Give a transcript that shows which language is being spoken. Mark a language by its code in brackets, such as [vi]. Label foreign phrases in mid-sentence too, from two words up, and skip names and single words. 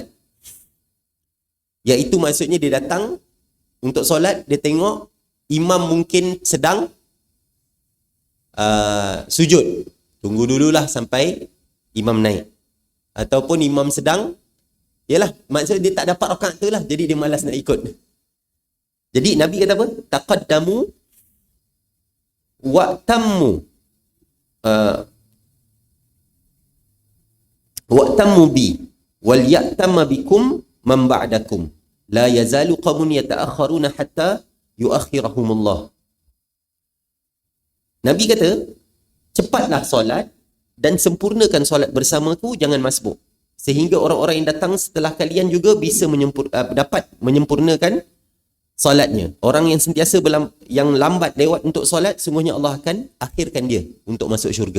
[ms] Iaitu maksudnya dia datang untuk solat, dia tengok imam mungkin sedang sujud. Tunggu dululah sampai imam naik. Ataupun imam sedang, yalah, maksudnya dia tak dapat rakaat tu lah, jadi dia malas nak ikut. Jadi Nabi kata apa? [ar] تقدموا وأتموا وأتموا بي وليأتم بكم من بعدكم لا يزال قوم يتأخرون حتى يؤخرهم الله. [ms] Nabi kata, cepatlah solat dan sempurnakan solat bersamaku, jangan masbuk, sehingga orang-orang yang datang setelah kalian juga bisa dapat menyempurnakan solatnya. Orang yang sentiasa yang lambat lewat untuk solat, sungguhnya Allah akan akhirkan dia untuk masuk syurga.